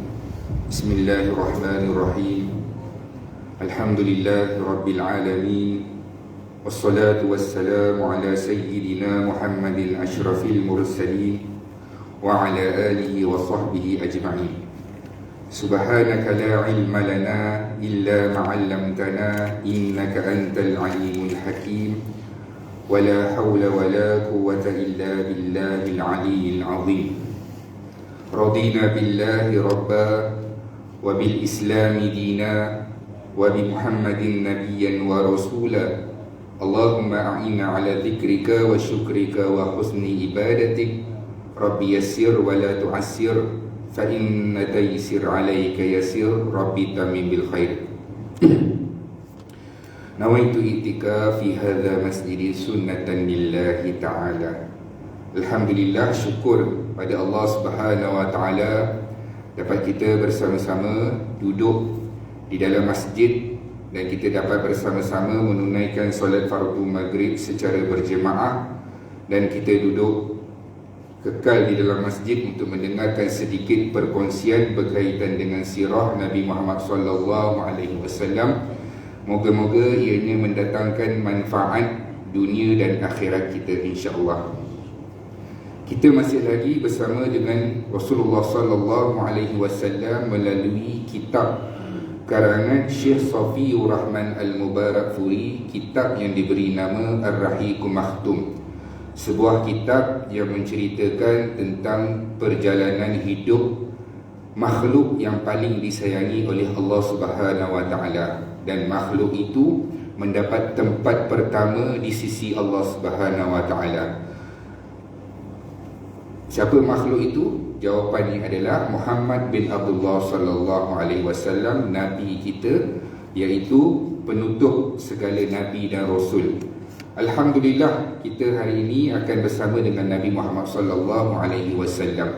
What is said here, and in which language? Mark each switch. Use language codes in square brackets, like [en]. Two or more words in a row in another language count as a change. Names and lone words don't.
[ar] بسم الله الرحمن الرحيم. الحمد لله رب العالمين. والصلاة والسلام على سيدنا محمد أشرف المرسلين وعلى آله وصحبه أجمعين. سبحانك لا علم لنا إلا ما علمتنا إنك أنت العليم الحكيم ولا حول ولا قوة إلا بالله العلي العظيم. رضينا بالله ربا وبالإسلام دينا وبمحمد نبيا ورسولا. اللهم أعنا على ذكرك وشكرك وحسن عبادتك. رب يسر ولا تعسر فإن التيسير عليك يسير. رب تمم بالخير. نويت الاعتكاف في هذا المسجد سنة لله تعالى. [ms] Alhamdulillah, syukur pada Allah [ar] سبحانه وتعالى [ms] dapat kita bersama-sama duduk di dalam masjid dan kita dapat bersama-sama menunaikan solat fardu maghrib secara berjemaah, dan kita duduk kekal di dalam masjid untuk mendengarkan sedikit perkongsian berkaitan dengan sirah Nabi Muhammad [ar] صلى الله عليه وسلم. [ms] Moga-moga ianya mendatangkan manfaat dunia dan akhirat kita, insya-Allah. Kita masih lagi bersama dengan Rasulullah [ar] صلى الله عليه وسلم [ms] melalui kitab karangan Syekh Safiur Rahman Al-Mubarakfuri, kitab yang diberi nama Ar-Rahiqul Makhtum. Sebuah kitab yang menceritakan tentang perjalanan hidup makhluk yang paling disayangi oleh Allah [ar] سبحانه وتعالى, [ms] dan makhluk itu mendapat tempat pertama di sisi Allah [ar] سبحانه وتعالى. [ms] Siapa makhluk itu? Jawapannya adalah Muhammad bin Abdullah [ar] صلى الله عليه وسلم, [ms] nabi kita, iaitu penutup segala nabi dan rasul. Alhamdulillah, kita hari ini akan bersama dengan Nabi Muhammad [ar] صلى الله عليه وسلم.